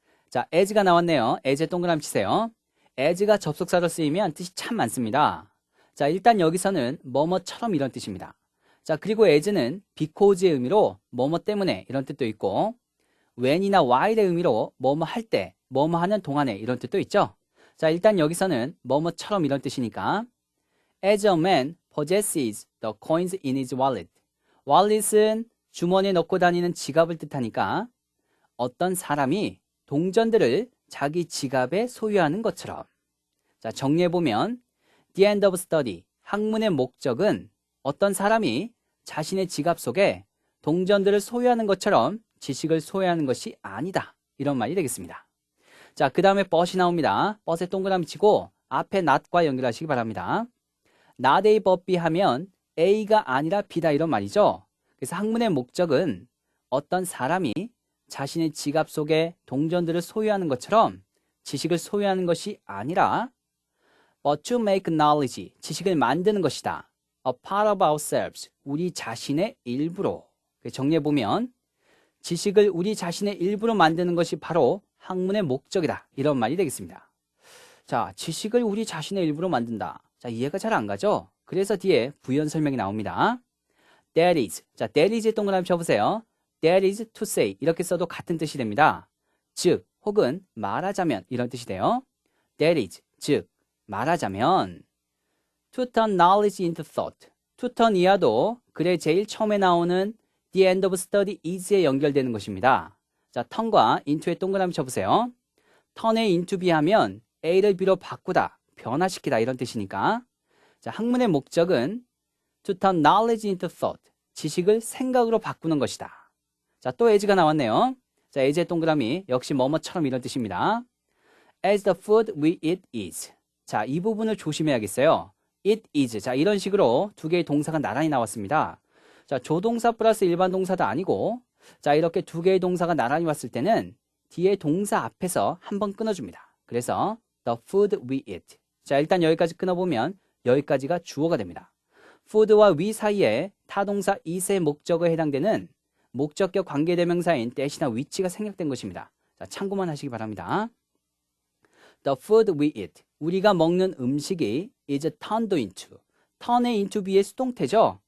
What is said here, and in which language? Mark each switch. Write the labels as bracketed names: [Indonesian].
[Korean] 자, as가 나왔네요. as에 동그라미 치세요. as가 접속사로 쓰이면 뜻이 참 많습니다. 자, 일단 여기서는 뭐뭐처럼 이런 뜻입니다. 자, 그리고 as는 because의 의미로 뭐뭐 때문에 이런 뜻도 있고 when이나 while의 의미로 뭐뭐 할 때, 뭐뭐 하는 동안에 이런 뜻도 있죠. 자, 일단 여기서는 뭐뭐처럼 이런 뜻이니까 [English] as a man possesses the coins in his wallet. [Korean] wallet은 주머니에 넣고 다니는 지갑을 뜻하니까 어떤 사람이 동전들을 자기 지갑에 소유하는 것처럼. 자, 정리해보면 [English] the end of study, [Korean] 학문의 목적은 어떤 사람이 자신의 지갑 속에 동전들을 소유하는 것처럼 지식을 소유하는 것이 아니다. 이런 말이 되겠습니다. 자, 그 다음에 but이 나옵니다. but에 동그라미 치고 앞에 not과 연결하시기 바랍니다. not A but B 하면 A가 아니라 B다 이런 말이죠. 그래서 학문의 목적은 어떤 사람이 자신의 지갑 속에 동전들을 소유하는 것처럼 지식을 소유하는 것이 아니라 [English] but to make knowledge, [Korean] 지식을 만드는 것이다. [English] A part of ourselves, [Korean] 우리 자신의 일부로. 정리해보면 지식을 우리 자신의 일부로 만드는 것이 바로 학문의 목적이다. 이런 말이 되겠습니다. 자, 지식을 우리 자신의 일부로 만든다. 자, 이해가 잘 안 가죠? 그래서 뒤에 부연 설명이 나옵니다. [English] That is. [Korean] 자, [English] that is [Korean] 에 동그라미 쳐보세요. [English] That is to say. [Korean] 이렇게 써도 같은 뜻이 됩니다. 즉, 혹은 말하자면 이런 뜻이 돼요. [English] That is. [Korean] 즉, 말하자면 [English] to turn knowledge into thought. [Korean] to turn 이하도 글의 제일 처음에 나오는 [English] the end of study is [Korean] 에 연결되는 것입니다. 자, turn과 into에 동그라미 쳐보세요. turn에 into be 하면 A를 B로 바꾸다, 변화시키다 이런 뜻이니까 자, 학문의 목적은 [English] to turn knowledge into thought. [Korean] 지식을 생각으로 바꾸는 것이다. 자, 또 as가 나왔네요. 자, as의 동그라미 역시 뭐뭐처럼 이런 뜻입니다. [English] As the food we eat is. [Korean] 자, 이 부분을 조심해야겠어요. [English] it is. [Korean] 자, 이런 식으로 두 개의 동사가 나란히 나왔습니다. 자, 조동사 플러스 일반 동사도 아니고, 자, 이렇게 두 개의 동사가 나란히 왔을 때는 뒤에 동사 앞에서 한번 끊어줍니다. 그래서 [English] the food we eat. [Korean] 자, 일단 여기까지 끊어보면 여기까지가 주어가 됩니다. food와 we 사이에 타동사 it의 목적어에 해당되는 목적격 관계대명사인 that이나 which가 생략된 것입니다. 자, 참고만 하시기 바랍니다. [English] The food we eat. [Korean] 우리가 먹는 음식이 [English] is turned into. [Korean] turn의 into be의 수동태죠.